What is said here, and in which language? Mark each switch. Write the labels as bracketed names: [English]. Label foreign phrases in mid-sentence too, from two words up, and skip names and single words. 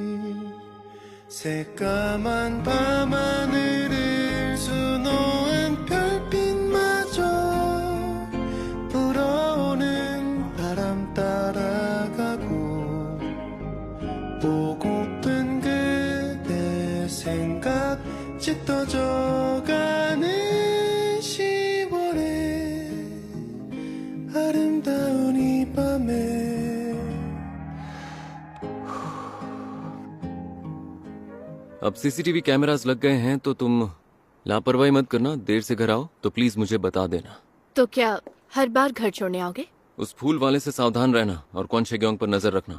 [Korean] 새까만 밤하늘을 수놓은 별빛마저 불어오는 바람 따라가고 보고픈 그대 생각 짙어져가는 10월의 아름다운 이 밤에 [Hindi] अब [English] CCTV cameras [Hindi] लग गए हैं तो तुम लापरवाही मत करना। देर से घर आओ तो प्लीज मुझे बता देना। तो क्या हर बार घर छोड़ने आओगे? उस फूल वाले से सावधान रहना और कौन शेग्योंग पर नजर रखना।